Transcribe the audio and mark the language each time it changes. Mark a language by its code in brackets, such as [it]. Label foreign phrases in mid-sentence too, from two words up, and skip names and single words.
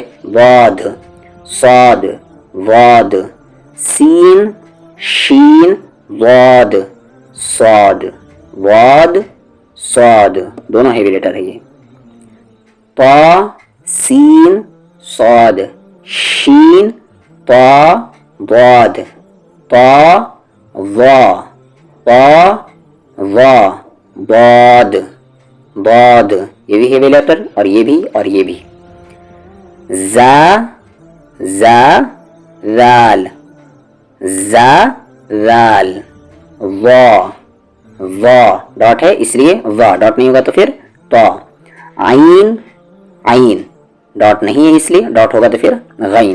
[ur] ضاد صاد ضاد سین شین ضاد صاد ضاد صاد دونوں [en] heavy letter [ur] ہے یہ. طا سین صاد شین طا ضاد طا ضا طا ضا ضاد ضاد. یہ بھی [en] heavy letter [ur] اور یہ بھی اور یہ بھی. زا زا ذال زا ذال ضا ضا ڈاٹ ہے اس لیے ضا. ڈاٹ نہیں ہوگا تو پھر طا. عین عین ڈاٹ نہیں ہے اس لیے ڈاٹ ہوگا تو پھر غین.